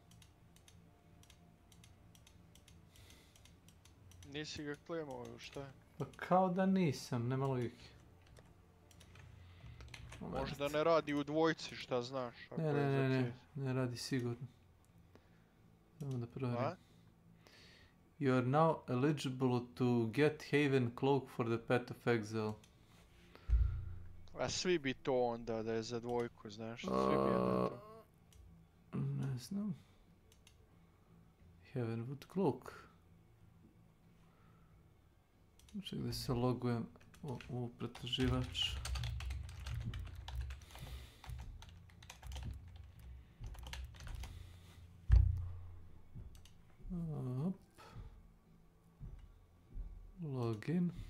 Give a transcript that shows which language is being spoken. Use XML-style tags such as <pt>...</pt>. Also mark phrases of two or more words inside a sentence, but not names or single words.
<bs>Nisi ga klemao ili šta je? Pa kao da nisam, nema logike. Možda ne radi u dvojci, šta znaš? Ne radi sigurno. Samo da provjerim.</bs> <en>You are now eligible to get Haven Cloak for the Pet of Exile.</en> <bs>A svi bi to onda da je za dvojku, znaš? Svi bi onda to. Ne znam. Havenwood Cloak. Čekaj da se logujem u pretraživač. Login.</bs>